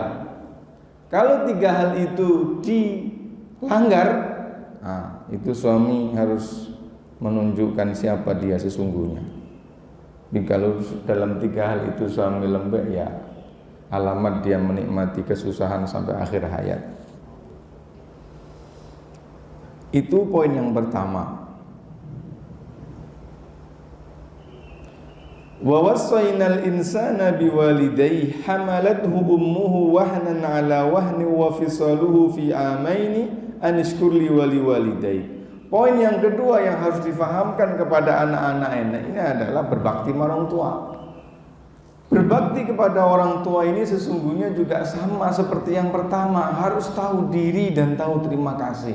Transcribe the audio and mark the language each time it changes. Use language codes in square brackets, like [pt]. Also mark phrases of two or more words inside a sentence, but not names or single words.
[id] Kalau 3 hal itu dilanggar, nah, itu suami harus menunjukkan siapa dia sesungguhnya. Jadi kalau dalam 3 hal itu suami lembek, ya alamat dia menikmati kesusahan sampai akhir hayat. Itu poin yang pertama. [ar] ووصينا الإنسان بوالديه حملته أمه وهنا على وهن وفصاله في عامين أن اشكر لي ولوالديك. [id] Poin yang kedua yang harus difahamkan kepada anak-anak ini adalah berbakti sama orang tua. Berbakti kepada orang tua ini sesungguhnya juga sama seperti yang pertama, harus tahu diri dan tahu terima kasih.